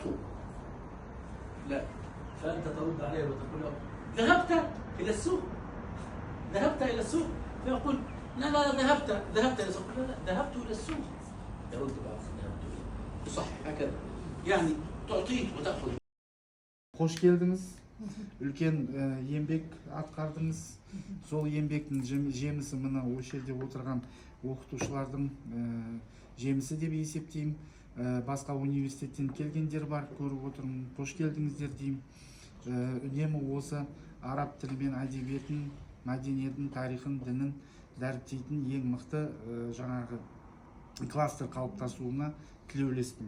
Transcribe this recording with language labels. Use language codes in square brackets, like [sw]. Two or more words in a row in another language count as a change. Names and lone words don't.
[ar] لا، فأنت ترد عليه وتقول له ذهبت إلى السوق، ذهبت إلى السوق، فيقول لا ذهبت إلى السوق، لا ذهبت إلى السوق. يرد بقى ذهبت إلى، صح، هكذا، يعني تعطيه وتأخذ. [tr] Hoş geldiniz. [kk] Үлкен еңбек атқардыңыз. Сол еңбектің жемісі мына осы жерде отырған оқытушылардың жемісі деп есептеймін. Басқа университеттен келгендер бар, көріп отырмын. Қош келдіңіздер деймін. Үнемі осы араб тілі мен әдебиетін, мәдениетін, тарихын, дінін дәріптейтін ең мықты жаңағы кластер қалыптасуына тілеулеспін.